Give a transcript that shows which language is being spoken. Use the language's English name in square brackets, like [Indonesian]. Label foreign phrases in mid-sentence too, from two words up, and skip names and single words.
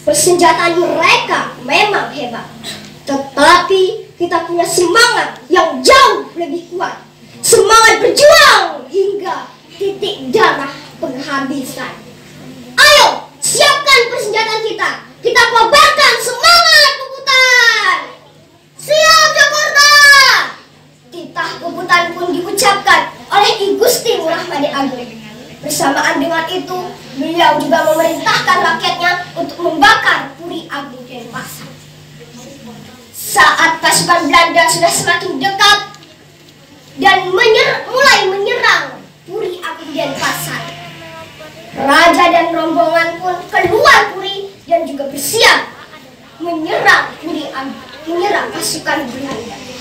[Indonesian] Persenjataan mereka memang hebat, tetapi kita punya semangat yang jauh lebih kuat. Semangat berjuang hingga titik darah penghabisan. Ayo, siapkan persenjataan kita. Kita kobarkan semangat Puputan. Siap Jakarta! Titah Puputan pun diucapkan oleh I Gusti Ngurah Made Agung. Bersamaan dengan itu, beliau juga memerintahkan rakyatnya untuk membakar Puri Agung Denpasar. Saat pasukan Belanda sudah semakin dekat dan mulai menyerang Puri Agung Denpasar, raja dan rombongan pun keluar Puri dan juga bersiap menyerang Puri Agung, menyerang pasukan Belanda.